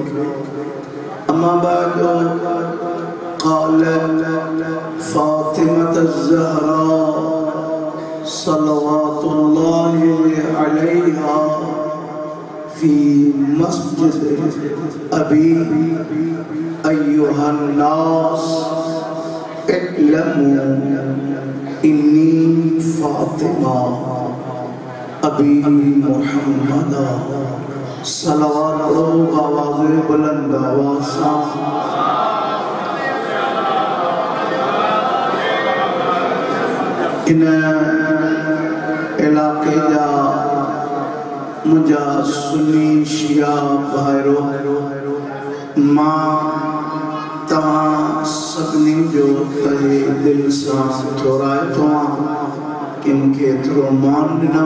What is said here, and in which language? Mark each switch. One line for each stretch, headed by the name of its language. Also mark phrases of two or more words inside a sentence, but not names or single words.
Arabic: أما بعد قالت فاطمة الزهراء صلوات الله عليها في مسجد أبي أيها الناس اعلموا إني فاطمة أبي محمد صلوات
Sindhi: आवाज़ बुलंद आवाज़ सां इन इलाके जा मुझा सुन्नी शिया भाइरो मां तव्हां सभिनी जो तहे दिल सां थोराए थो कि मूंखे थोरो मान ॾिनव।